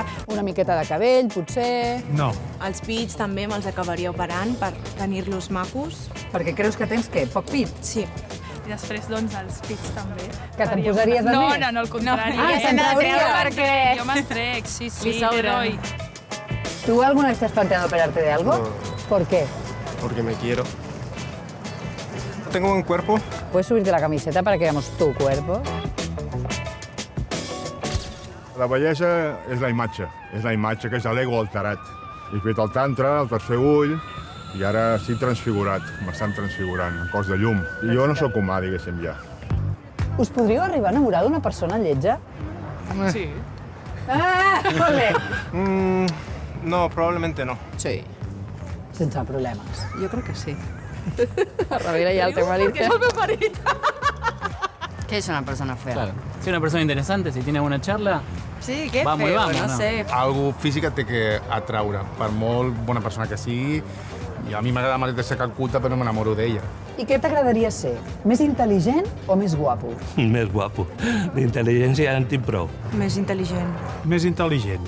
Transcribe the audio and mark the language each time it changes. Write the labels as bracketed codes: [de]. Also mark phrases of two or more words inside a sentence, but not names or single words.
[ca] Una miqueta de cabell, potser... No. Els pits també me'ls acabaria operant per tenir-los macos. Perquè creus que tens què? Poc pit? Sí. I després, doncs, els pits també. Que te'n posaries de no, més? No, al contrari. Ah, se'n trauria? Perquè jo me'n trec, sí, Li sobra. Leroy. [es] ¿Tú alguna vez te has planteado operarte de algo? No. ¿Por qué? Porque me quiero. Tengo buen cuerpo. ¿Puedes subirte la camiseta para que veamos tu cuerpo? [ca] La bellesa és la imatge que és l'ego alterat. He fet el tantra, el tercer ull, i ara estic transfigurat, m'estan transfigurant, en cos de llum. I jo no sóc humà, diguéssim, ja. Us podríeu arribar a enamorar d'una persona lletja? Sí. Ah, molt bé. [es] No, probablemente no. [ca] Sí. Sense problemes. Jo crec que sí. A darrere hi ha el teu marit. Que és el meu marit. [es] ¿Qué es una persona fea? Claro. Si es una persona interesante, si tiene buena charla, Sí, que vamos y feo, vamos, no ¿no? sé. [ca] Algú físic et té que atraure, per molt bona persona que sigui. I a mi m'agrada Marit de ser Calcuta, però no m'enamoro d'ella. I què t'agradaria ser? Més intel·ligent o més guapo? Més guapo. D'intel·ligència ja en tinc prou. Més intel·ligent. Més intel·ligent.